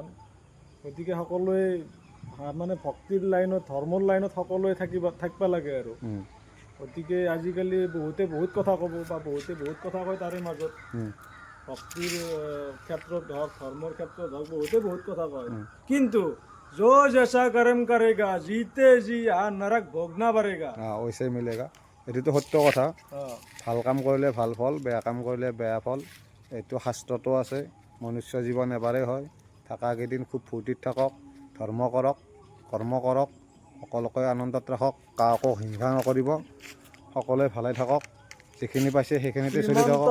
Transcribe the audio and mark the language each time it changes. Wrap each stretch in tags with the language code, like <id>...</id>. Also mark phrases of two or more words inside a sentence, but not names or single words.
<as>গতিকে সকলোৱে মানে ভক্তিৰ লাইনত, ধৰ্মৰ লাইনত সকলোৱে থাকিব লাগে আৰু। গতিকে আজিকালি বহুতে বহুত কথা ক'ব বা বহুতে বহুত কথা কয়, তাৰে মাজত ভক্তিৰ ক্ষেত্ৰত হওক, ধৰ্মৰ ক্ষেত্ৰত হওক, বহুতে বহুত কথা কয়।</as> <hi>কিন্তু जो जैसा कर्म करेगा, जीते जी नरक भोगना पड़ेगा, वैसे मिलेगा।</hi> <as>এইটোতো সত্য কথা। ভাল কাম কৰিলে ভাল ফল, বেয়া কাম কৰিলে বেয়া ফল, এইটো শাস্ত্ৰতো আছে। মনুষ্য জীৱন এবাৰেই হয়, থকাকেইদিন খুব ফূৰ্তিত থাকক, ধৰ্ম কৰক, কৰ্ম কৰক, সকলোকে আনন্দত ৰাখক, কাকো হিংসা নকৰিব, সকলোৱে ভালে থাকক, যিখিনি পাইছে সেইখিনিতে চলি থাকক।</as>